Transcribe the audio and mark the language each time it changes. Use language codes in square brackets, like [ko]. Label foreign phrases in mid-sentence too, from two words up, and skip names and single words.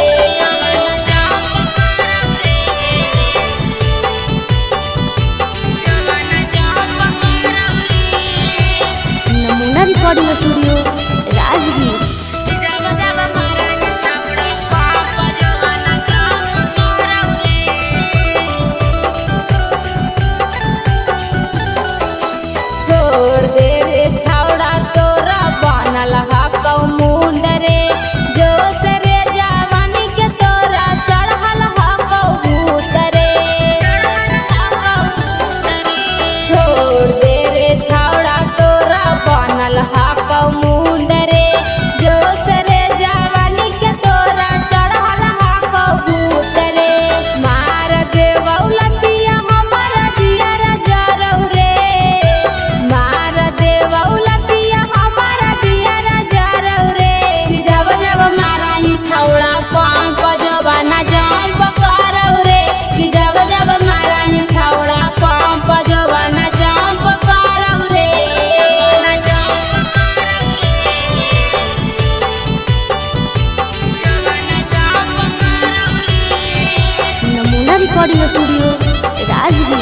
[en] Namuna recording studio Rajgir. [mag] जब जब मारंग छौड़ा पंप जोबाना जंप करऊ रे। छोड़ दे रे छौड़ा तोरा बनल हकौ मुंड रे। जोश रे जवानी के तोरा चढ़ल हकौ भूत रे। छोड़ दे रे छौड़ा तोरा बनल हकौ मुंड रे। जोश रे जवानी के तोरा चढ़ल हकौ भूत रे। मार दे बौलतिया हमर जियर जरऊ रे। मार दे बौलतिया हमर जियर जरऊ रे। कि जब जब मारही छौड़ा पंप जोबाना जंप करऊ रे। कि जब जब मारही छौड़ा पंप जोबाना जंप करऊ रे। [en] Namuna recording studio Rajgir.